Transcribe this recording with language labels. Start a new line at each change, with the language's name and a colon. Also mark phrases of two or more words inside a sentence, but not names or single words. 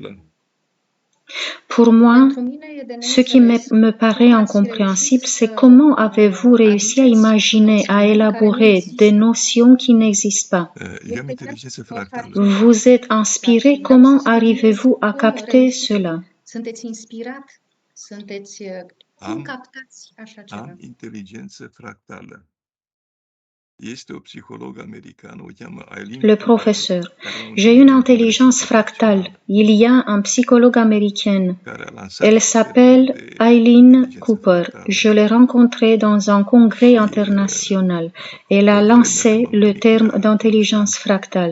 French: Pour moi, ce qui me paraît incompréhensible, c'est comment avez-vous réussi à imaginer, à élaborer des notions qui n'existent pas. Vous êtes inspiré, comment arrivez-vous à capter cela?
Romanian: Am inteligență fractală.
French: Le professeur. J'ai une intelligence fractale. Il y a un psychologue américaine. Elle s'appelle Eileen Cooper. Je l'ai rencontrée dans un congrès international. Elle a lancé le terme d'intelligence fractale.